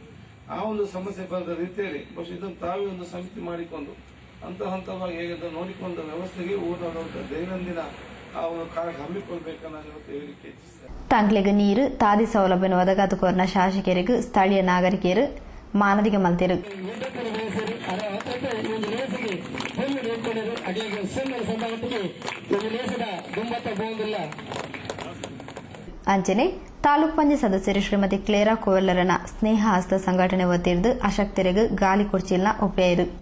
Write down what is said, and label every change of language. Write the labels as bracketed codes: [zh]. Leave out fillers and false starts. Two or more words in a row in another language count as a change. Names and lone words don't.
[kn] ಆ ಒಂದು ಸಮಸ್ಯೆ ಬರದ ರೀತಿಯಲ್ಲಿ ಬಹುಶಃ ಇದನ್ನು ತಾವೇ ಒಂದು ಸಮಿತಿ ಮಾಡಿಕೊಂಡು ಹಂತ ಹಂತವಾಗಿ ಹೇಗೆ ನೋಡಿಕೊಂಡ ವ್ಯವಸ್ಥೆಗೆ ಊರಿನ ದೈನಂದಿನ ಆ ಒಂದು ಕಾರ್ಯ ಹಮ್ಮಿಕೊಳ್ಬೇಕನ್ನ ಇವತ್ತು ಹೇಳಿಕೆ ಇಚ್ಛಿಸಿದೆ. [tcy] ತಂಕ್ಲೆಗೆ ನೀರು ತಾದಿ ಸೌಲಭ್ಯ ಒದಗಾದು ಕೋರ್ನ ಶಾಸಕರಿಗೂ ಸ್ಥಳೀಯ ನಾಗರಿಕರು ಮಾನದಿಗೆ ಮಲ್ತಿರು. ಅಂಚನೆ ತಾಲೂಕ್ ಪಂಚಾಯತ್ ಸದಸ್ಯರು ಶ್ರೀಮತಿ ಕ್ಲೇರಾ ಕೋವೆಲ್ಲರನ ಸ್ನೇಹ ಹಸ್ತ ಸಂಘಟನೆ ಒತ್ತಿರಿದು ಅಶಕ್ತರಿಗೂ ಗಾಲಿ ಕುರ್ಚಿಲ್ನ ಒಪ್ಪಿಯಾಯಿರು.